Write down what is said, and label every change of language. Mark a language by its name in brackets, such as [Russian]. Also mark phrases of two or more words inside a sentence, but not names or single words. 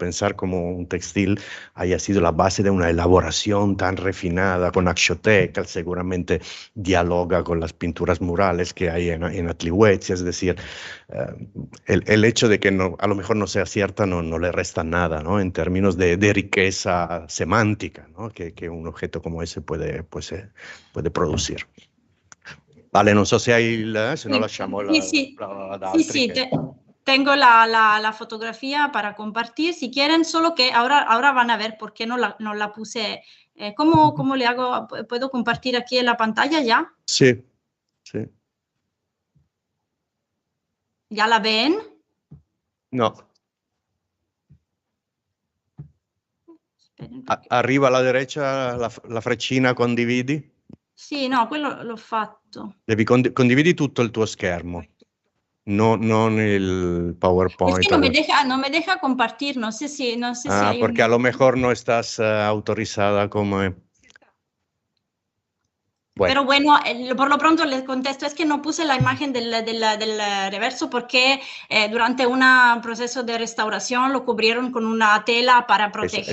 [Spanish] Pensar como un textil haya sido la base de una elaboración tan refinada con axioteca, seguramente dialoga con las pinturas murales que hay en Atlihuetzia, es decir, el hecho de que a lo mejor no sea cierta no le resta nada, ¿no? En términos de riqueza semántica, ¿no? que un objeto como ese puede producir. Vale, [Italian] non so se no lasciamo ad altri. [Spanish] Tengo la fotografía para compartir. Si quieren, solo que ahora van a ver por qué no la puse. ¿Cómo le hago? ¿Puedo compartir aquí en la pantalla ya? Sí. ¿Ya la ven? No. Arriba alla derecha [Italian] la freccina condividi? Sì, no, quello l'ho fatto. Devi condividi tutto il tuo schermo, non il PowerPoint. [Spanish] Es que no me deja compartir, no sé si hay porque a lo mejor no estás autorizada como... Bueno. Pero bueno, por lo pronto les contesto, es que no puse la imagen del reverso porque durante un proceso de restauración lo cubrieron con una tela para proteger